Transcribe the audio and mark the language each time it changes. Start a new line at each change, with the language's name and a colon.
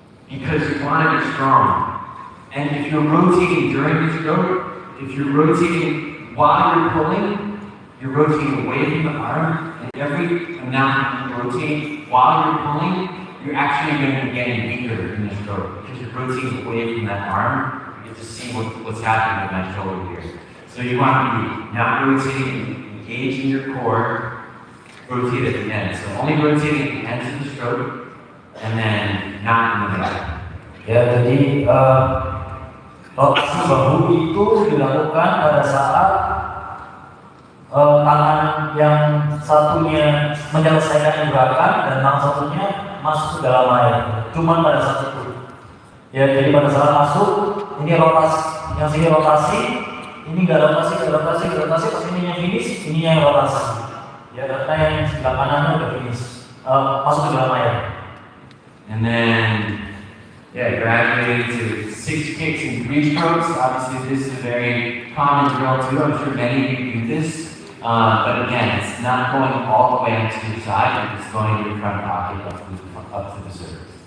English: Because you want to be strong. And if you're rotating during the stroke, if you're rotating while you're pulling, you're rotating away from the arm, and every amount you rotate while you're pulling, you're actually going to be getting weaker in the stroke because you're rotating away from that arm. You get to see what's happening with my shoulder here. So you want to be not rotating, engaging your core, rotate at the end. So only rotating at the ends of the stroke, and then not in the middle.
Indonesian: Ya, jadi rotasi bahu itu dilakukan pada saat tangan yang satunya menyelesaikan gerakan dan tangan satunya masuk ke dalam air. Cuman pada saat itu. Ya, jadi pada saat masuk ini rotasi, yang sini rotasi, ini nggak rotasi, pas ininya finish, ininya yang rotasi. Ya, karena yang sebelah kanannya udah finish, masuk ke dalam air.
English: And then, yeah, graduating to 6 kicks and 3 strokes. Obviously, this is a very common drill too. I'm sure many of you do this. But again, it's not going all the way onto your side, it's going to your front pocket up to the surface.